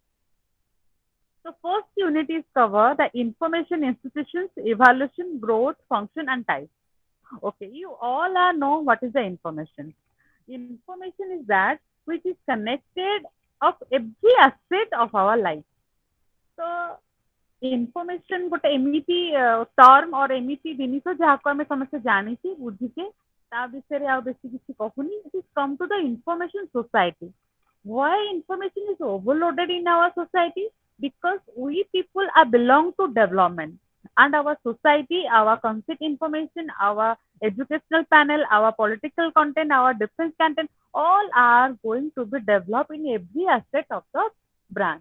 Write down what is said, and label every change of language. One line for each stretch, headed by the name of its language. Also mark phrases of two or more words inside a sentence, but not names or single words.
English: So first unit is cover the information institutions, evaluation, growth, function, and type. Okay, you all are know what is the information. Information is that which is connected of every aspect of our life. So information
Odia: ଗୋଟେ ଏମିତି ଟର୍ମ or ଏମିତି ଜିନିଷ ଯାହାକୁ ଆମେ ସମସ୍ତେ ଜାଣିଛେ ବୁଝିଛେ ତା ବିଷୟରେ ଆଉ ବେଶୀ କିଛି କହୁନି.
English: It is come to the information society. Why information is overloaded in our society? Because we people are belong to development and our society, our concept information, our educational panel, our political content, our defense content, all are going to be developed in every aspect of the branch.